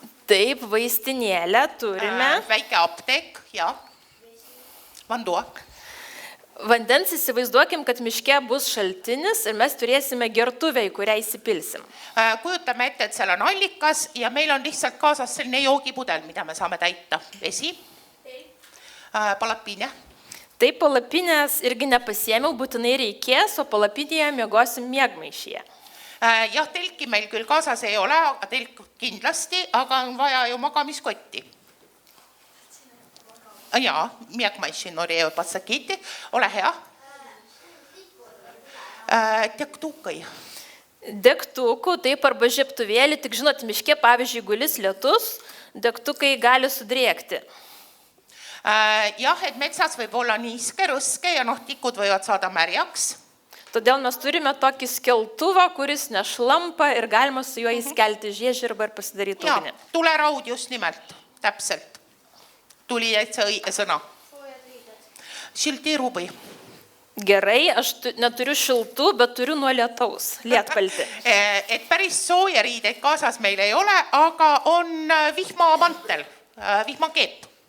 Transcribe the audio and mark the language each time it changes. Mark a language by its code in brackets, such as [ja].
[lt] Taip, vaistinėlę turime. [et] Väike apteek, ja. [lt] Vanduo. Vandens įsivaizduokim, kad miške bus šaltinis ir mes turėsime gertuvę, į kurią įsipilsim. [et] Kujutame ette, et seal on allikas ja meil on lihtsalt kaasas selline joogipudel, mida me saame täita. Vesi. [lt] Palapinė. Taip, palapinės irgi nepasiėmiau, būtinai reikės, o palapinėje miegosim miegmaišyje. [et] Jah, telki meil küll kaasas ei ole, aga telk kindlasti, aga on vaja ju magamiskotti. [lt] Jaa, miegmaiši norėjo pasakyti. [et] Ole hea. [lt] Degtukai. Degtukų, taip, arba žiebtuvėlį, tik žinot, miške, pavyzdžiui, gulis lietus, degtukai gali sudrėkti. [et] Jah, et metsas võib olla niiske, rõske ja tikud võivad saada märjaks. [lt] Todėl mes turime tokį skeltuvą, kuris nešlampa ir galima su juo įskelti žiežirbą ir pasidaryti ugnį. [et] Tuleraud just nimelt, täpselt. Tuli täitsa õige sõna. [lt] Šilti rūbai. Gerai, aš neturiu šiltų, bet turiu nuo lietaus, lietpalti. [et] Et päris sooja riideid kaasas meil ei ole, aga on vihmamantel, vihmakeep.